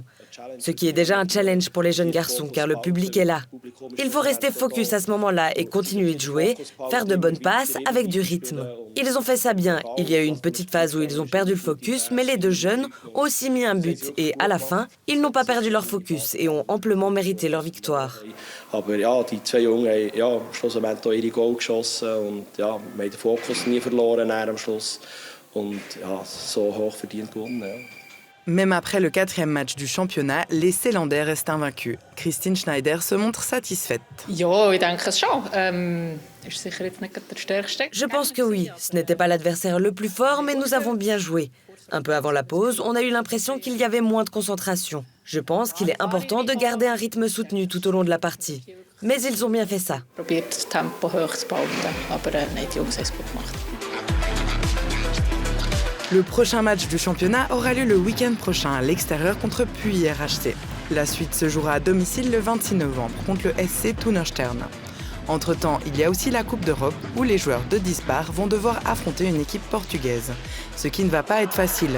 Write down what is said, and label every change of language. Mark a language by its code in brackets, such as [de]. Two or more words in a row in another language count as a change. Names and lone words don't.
[fr] Ce qui est déjà un challenge pour les jeunes garçons, car le public est là. Il faut rester focus à ce moment-là et continuer de jouer, faire de bonnes passes avec du rythme. Ils ont fait ça bien. Il y a eu une petite phase où ils ont perdu le focus, mais les deux jeunes ont aussi mis un but. Et à la fin, ils n'ont pas perdu leur focus et ont amplement mérité leur victoire. [de] Aber ja, die zwei Jungen haben ja, schlussendlich auch ihre Goal geschossen und ja, wir haben den Fokus nie verloren am Schluss und ja, so hoch verdient gewonnen. Ja. [fr] Même après le 4e match du championnat, les Zélandais restent invaincus. Christine Schneider se montre satisfaite. [de] Ja, ich denke es schon. Ist sicher jetzt nicht der stärkste. [fr] Je pense que oui. Ce n'était pas l'adversaire le plus fort, mais nous avons bien joué. Un peu avant la pause, on a eu l'impression qu'il y avait moins de concentration. Je pense qu'il est important de garder un rythme soutenu tout au long de la partie. Mais ils ont bien fait ça. [de] Probiert das Tempo hoch zu behalten, aber nein, die Jungs haben es gut gemacht. [fr] Le prochain match du championnat aura lieu le week-end prochain à l'extérieur contre Puy RHC. La suite se jouera à domicile le 26 novembre contre le SC Thunstern. Entre-temps, il y a aussi la Coupe d'Europe où les joueurs de Dispar vont devoir affronter une équipe portugaise, ce qui ne va pas être facile.